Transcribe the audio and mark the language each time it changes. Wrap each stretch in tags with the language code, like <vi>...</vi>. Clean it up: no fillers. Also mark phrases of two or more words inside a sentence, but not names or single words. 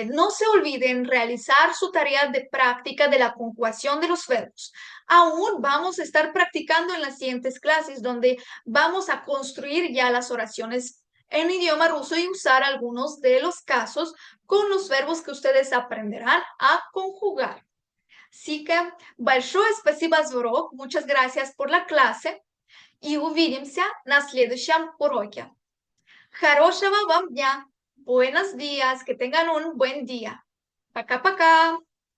<es>No se olviden realizar su tarea de práctica de la conjugación de los verbos. Aún vamos a estar practicando en las siguientes clases, donde vamos a construir ya las oraciones en idioma ruso y usar algunos de los casos con los verbos que ustedes aprenderán a conjugar. Así que,</es> <ru>большое спасибо за урок.</ru> <es>Muchas gracias por la clase.</es> <ru>И увидимся на следующем уроке. Хорошего вам дня.</ru> <es>Buenos días. Que tengan un buen día.</es> <ru>Пока-пока.</ru>